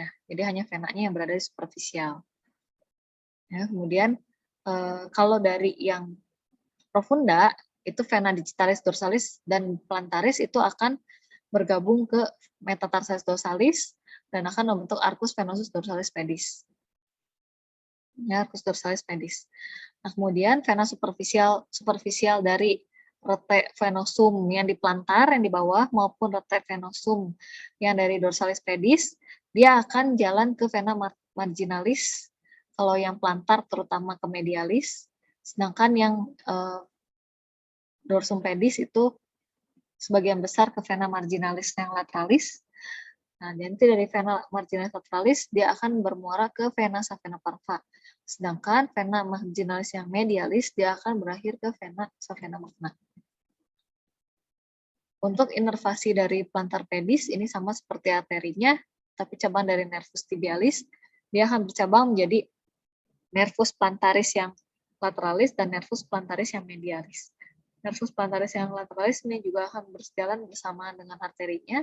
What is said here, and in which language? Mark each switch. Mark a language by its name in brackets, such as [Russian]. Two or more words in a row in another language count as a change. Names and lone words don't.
[Indonesian] Jadi hanya venanya yang berada di superficial. Ya, kemudian kalau dari yang profunda itu vena digitalis dorsalis dan plantaris itu akan bergabung ke metatarsalis dorsalis dan akan membentuk arcus venosus dorsalis pedis. Ya, arcus dorsalis pedis. Nah, kemudian vena superficial dari rete venosum yang di plantar yang di bawah maupun rete venosum yang dari dorsalis pedis, dia akan jalan ke vena marginalis. Kalau yang plantar terutama ke medialis, sedangkan yang dorsum pedis itu sebagian besar ke vena marginalis yang lateralis. Nah, nanti dari vena marginalis lateralis dia akan bermuara ke vena savena parva. Sedangkan vena marginalis yang medialis dia akan berakhir ke vena savena magna. Untuk inervasi dari plantar pedis ini sama seperti arterinya, tapi cabang dari nervus tibialis, dia akan bercabang menjadi nervus plantaris yang lateralis dan nervus plantaris yang medialis. Nervus plantaris yang lateralis ini juga akan berjalan bersamaan dengan arterinya.